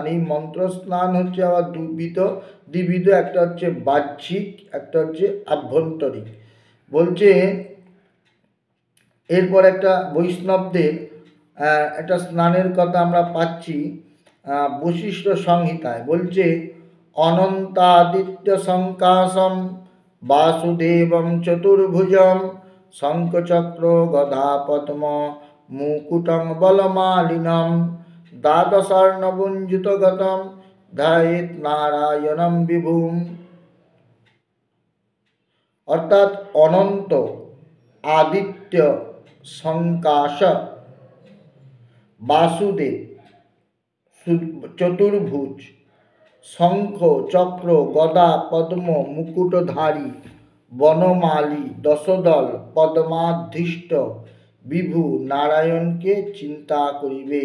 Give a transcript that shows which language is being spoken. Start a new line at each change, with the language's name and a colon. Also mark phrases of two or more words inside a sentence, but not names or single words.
Bangla: এই মন্ত্র স্নান হচ্ছে আবার দ্বিবিধ, একটা হচ্ছে বাহ্যিক, একটা হচ্ছে আভ্যন্তরিক। বলছে এরপর একটা বৈষ্ণবদের একটা স্নানের কথা আমরা পাচ্ছি বশিষ্ঠ সংহিতায়।
Sanskrit: বলছে অনন্তাদিত্য সংকাশম বাসুদেবম চতুর্ভুজম শঙ্খচক্র গদা পদ্ম মুকুটং বলমালিনম দ্বাদশার্ণবঞ্জিত গতম ধ্যায়েৎ নারায়ণম বিভুম।
Bangla: অর্থাৎ অনন্ত, আদিত্য, সংকাশ, বাসুদেব চতুর্ভুজ, শঙ্খ চক্র গদা পদ্ম মুকুটধারী, বনমালী, দশদল পদ্মাধীষ্ট বিভু নারায়ণকে চিন্তা করিবে।